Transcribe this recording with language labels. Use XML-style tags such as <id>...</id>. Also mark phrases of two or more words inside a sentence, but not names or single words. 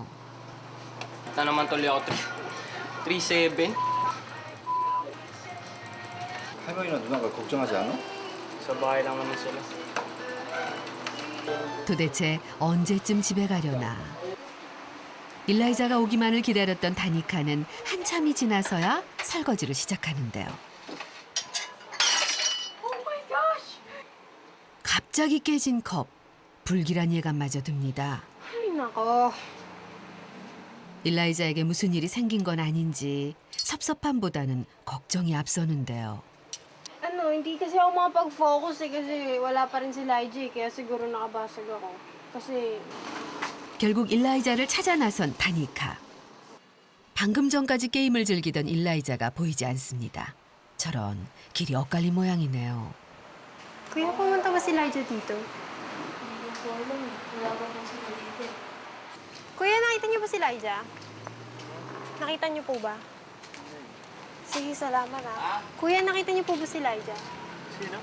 <tl>ito naman tuloy ako 3-7.</tl> <ko>할머니랑 누나가 걱정하지 않아?</ko> <tl>Sa bahay lang naman sila.</tl> <ko>도대체 언제쯤 집에 가려나. 일라이자가 오기만을 기다렸던 다니카는 한참이 지나서야 설거지를 시작하는데요. 갑자기 깨진 컵, 불길한 예감마저 듭니다.</ko> <tl>Ay, nako.</tl> <ko>일라이자에게 무슨 일이 생긴 건 아닌지 섭섭함보다는 걱정이 앞서는데요.</ko> <tl>Hindi kasi ako makapag-focus kasi wala pa rin si Elijah kaya siguro nakabasag ako. Kasi</tl> <ko>결국 일라이자를 찾아 나선 다니카. 방금 전까지 게임을 즐기던 일라이자가 보이지 않습니다. 저런 길이 엇갈린 모양이네요.</ko> <tl>Kuya, pumunta ba si Elijah dito? Kuya, nakita niyo ba si Elijah? Nakita niyo po ba? Sige, salamat ha. Kuya, nakita niyo po ba si Elijah? Sino?</tl>